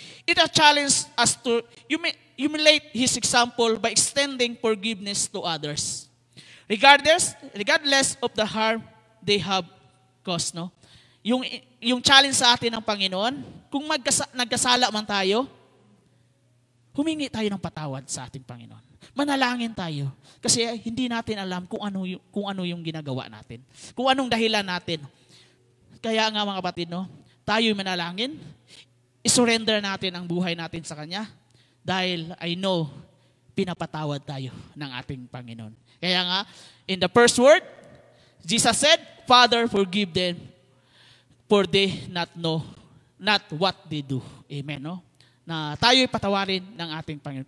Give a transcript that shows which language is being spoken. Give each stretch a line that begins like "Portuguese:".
English: It a challenge us to emulate His example by extending forgiveness to others. Regardless of the harm they have caused.
Filipino: No? Yung challenge sa atin ng Panginoon, kung nagkasala man tayo, humingi tayo ng patawad sa ating Panginoon. Manalangin tayo. Kasi hindi natin alam kung ano yung ginagawa natin. Kung anong dahilan natin. Kaya nga mga kapatid, no, tayo manalangin, isurrender natin ang buhay natin sa Kanya dahil
English: I know
Filipino: pinapatawad tayo ng ating Panginoon. Kaya nga,
English: in the first word, Jesus said, Father, forgive them for they not know not what they do.
Filipino: Amen, no? Na tayo'y patawarin ng ating Panginoon.